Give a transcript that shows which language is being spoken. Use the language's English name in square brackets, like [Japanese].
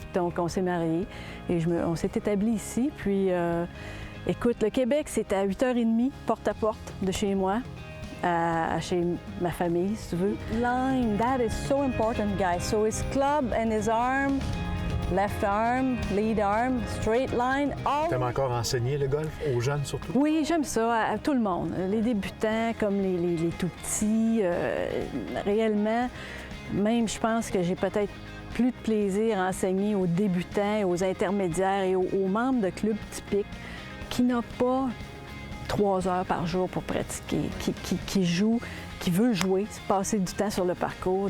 [French] Donc, on s'est mariés et on s'est établi ici. Puis, écoute, le Québec, c'est à 8h30, porte à porte de chez moi, chez ma famille, si tu veux. [English] Line, that is so important, guys. So his club and his arm, left arm, lead arm, straight line, all... [French] Tu aimes encore enseigner le golf, aux jeunes surtout? Oui, j'aime ça, à tout le monde. Les débutants comme les tout-petits, réellement... Même, je pense que j'ai peut-être plus de plaisir à enseigner aux débutants, aux intermédiaires et aux membres de clubs typiques qui n'ont pas 3 heures par jour pour pratiquer, qui joue, qui veut jouer, passer du temps sur le parcours.